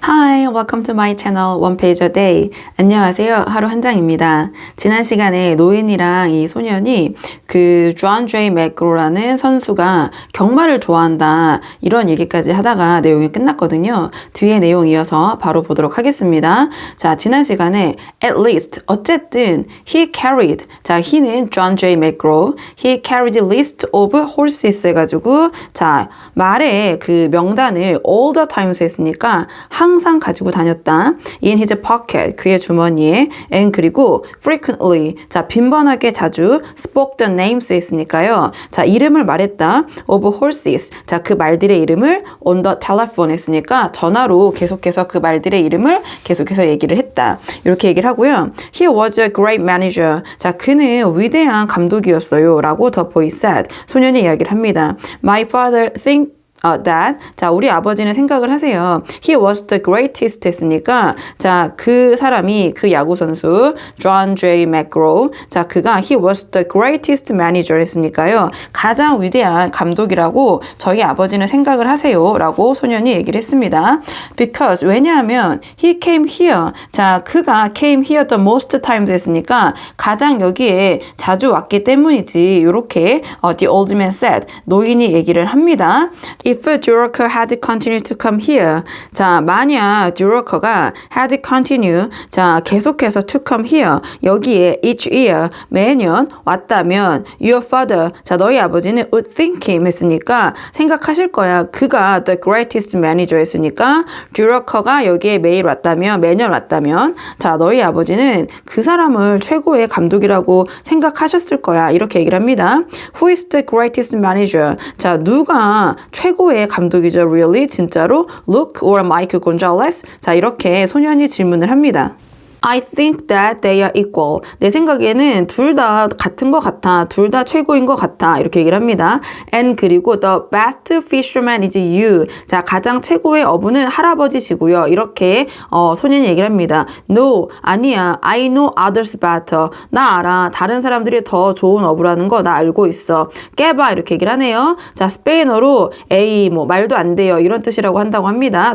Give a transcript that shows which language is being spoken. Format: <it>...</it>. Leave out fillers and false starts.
<en>Hi, welcome to my channel One Page a Day.</en> <ko>안녕하세요. 하루 한 장입니다. 지난 시간에 노인이랑 이 소년이 그 존 제이 맥그로라는 선수가 경마를 좋아한다 이런 얘기까지 하다가 내용이 끝났거든요. 뒤에 내용 이어서 바로 보도록 하겠습니다. 자, 지난 시간에</ko> <en>at least</en> <ko>어쨌든</ko> <en>he carried</en> <ko>자, he는 존 제이 맥그로</ko> <en>he carried the list of horses</en> <ko>해가지고 자, 말에 그 명단을</ko> <en>all the times</en> <ko>했으니까 항상 가지고 다녔다.</ko> <en>in his pocket</en> <ko>그의 주머니에</ko> <en>and</en> <ko>그리고</ko> <en>frequently</en> <ko>자 빈번하게 자주</ko> <en>spoke the names</en> <ko>했으니까요. 자 이름을 말했다.</ko> <en>of horses</en> <ko>자 그 말들의 이름을</ko> <en>on the telephone</en> <ko>했으니까 전화로 계속해서 그 말들의 이름을 계속해서 얘기를 했다. 이렇게 얘기를 하고요.</ko> <en>He was a great manager</en> <ko>자 그는 위대한 감독이었어요. 라고</ko> <en>the boy said</en> <ko>소년이 이야기를 합니다.</ko> <en>My father think that</en> <ko>자 우리 아버지는 생각을 하세요.</ko> <en>He was the greatest</en> <ko>했으니까 자 그 사람이 그 야구 선수 존 제이 맥그로 자 그가</ko> <en>he was the greatest manager</en> <ko>했으니까요. 가장 위대한 감독이라고 저희 아버지는 생각을 하세요. 라고 소년이 얘기를 했습니다.</ko> <en>Because</en> <ko>왜냐하면</ko> <en>he came here</en> <ko>자 그가</ko> <en>came here the most times</en> <ko>했으니까 가장 여기에 자주 왔기 때문이지. 이렇게</ko> <en>the old man said</en> <ko>노인이 얘기를 합니다.</ko> <en>If Durocher had continued to come here</en> <ko>자 만약</ko> <en>Durocher가 had continue</en> <ko>자 계속해서</ko> <en>to come here</en> <ko>여기에</ko> <en>each year</en> <ko>매년 왔다면</ko> <en>your father</en> <ko>자 너희 아버지는</ko> <en>would think him</en> <ko>했으니까 생각하실 거야. 그가</ko> <en>the greatest manager</en> <ko>했으니까 Durocher가 여기에 매일 왔다면 매년 왔다면 자 너희 아버지는 그 사람을 최고의 감독이라고 생각하셨을 거야. 이렇게 얘기를 합니다.</ko> <en>Who is the greatest manager</en> <ko>자 누가 최고의 감독이죠.</ko> <en>Really?</en> <ko>진짜로?</ko> <en>Luke or Mike Gonzalez?</en> <ko>자, 이렇게 소년이 질문을 합니다.</ko> <en>I think that they are equal.</en> <ko>내 생각에는 둘 다 같은 것 같아. 둘 다 최고인 것 같아. 이렇게 얘기를 합니다.</ko> <en>And</en> <ko>그리고</ko> <en>the best fisherman is you.</en> <ko>자, 가장 최고의 어부는 할아버지시고요. 이렇게 소년이 얘기를 합니다.</ko> <en>No,</en> <ko>아니야.</ko> <en>I know others better.</en> <ko>나 알아. 다른 사람들이 더 좋은 어부라는 거 나 알고 있어. 깨봐. 이렇게 얘기를 하네요. 자, 스페인어로 에이, 뭐 말도 안 돼요. 이런 뜻이라고 한다고 합니다.</ko>